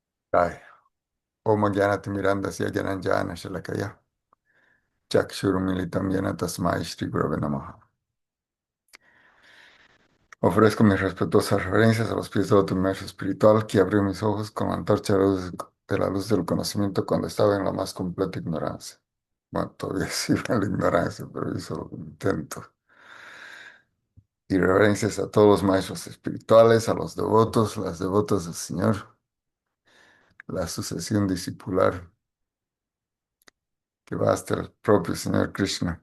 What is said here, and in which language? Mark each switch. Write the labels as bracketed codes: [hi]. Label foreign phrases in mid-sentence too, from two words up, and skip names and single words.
[sa] Ay, Om Gyanati Mirandasya Gyananjana Shalakaya Chakshurumilitam Yana Tasmai Shri Gurave Namaha. [es] Ofrezco mis respetuosas reverencias a los pies de tu maestro espiritual que abrió mis ojos con la antorcha de la luz del conocimiento cuando estaba en la más completa ignorancia. Bueno, todavía sigo en la ignorancia, pero yo solo lo intento. Y reverencias a todos los maestros espirituales, a los devotos, las devotas del Señor, la sucesión discipular que va hasta el propio Señor Krishna.